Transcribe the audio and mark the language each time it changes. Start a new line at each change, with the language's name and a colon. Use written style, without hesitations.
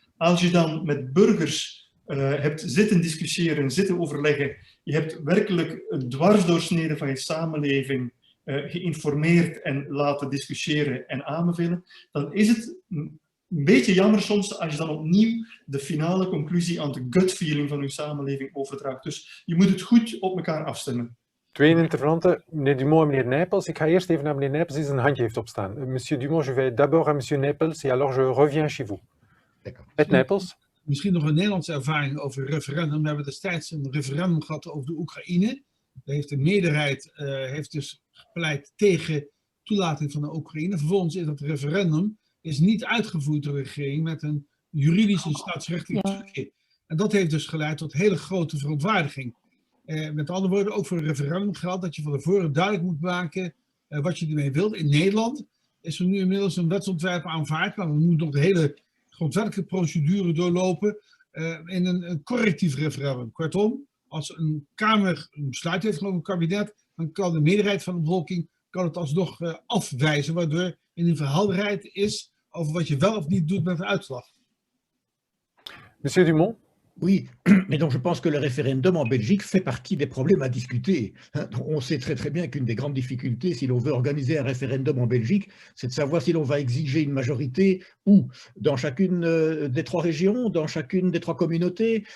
Dutch: Als je dan met burgers hebt zitten discussiëren, zitten overleggen, je hebt werkelijk een dwarsdoorsnede van je samenleving geïnformeerd en laten discussiëren en aanbevelen, dan is het een beetje jammer soms als je dan opnieuw de finale conclusie aan de gut feeling van je samenleving overdraagt. Dus je moet het goed op elkaar afstemmen. 2 intervenanten, meneer Dumont en meneer Nijpels. Ik ga eerst even naar meneer Nijpels die zijn handje heeft opstaan.
French: Monsieur Dumont, je vais d'abord à monsieur Nijpels et alors je reviens chez vous.
Dutch: Het Nijpels. Misschien nog een Nederlandse ervaring over referendum. We hebben destijds een referendum gehad over de Oekraïne. Daar heeft de meerderheid heeft dus gepleit tegen toelating van de Oekraïne. Vervolgens is dat referendum niet uitgevoerd door de regering met een juridische en staatsrechtelijke terugkeer. En dat heeft dus geleid tot hele grote verontwaardiging. Met andere woorden, ook voor een referendum geldt dat je van tevoren duidelijk moet maken wat je ermee wilt. In Nederland is er nu inmiddels een wetsontwerp aanvaard, maar we moeten nog de hele grondwettelijke procedure doorlopen in een correctief referendum. Kortom, als een Kamer een besluit heeft genomen, een kabinet, dan kan de meerderheid van de bevolking het alsnog afwijzen, waardoor in een verhelderheid is over wat je wel of niet doet met de uitslag.
French: Monsieur Dumont? Oui, mais donc je pense que le référendum en Belgique fait partie des problèmes à discuter. On sait très très bien qu'une des grandes difficultés, si l'on veut organiser un référendum en Belgique, c'est de savoir si l'on va exiger une majorité ou dans chacune des trois régions, dans chacune des trois communautés.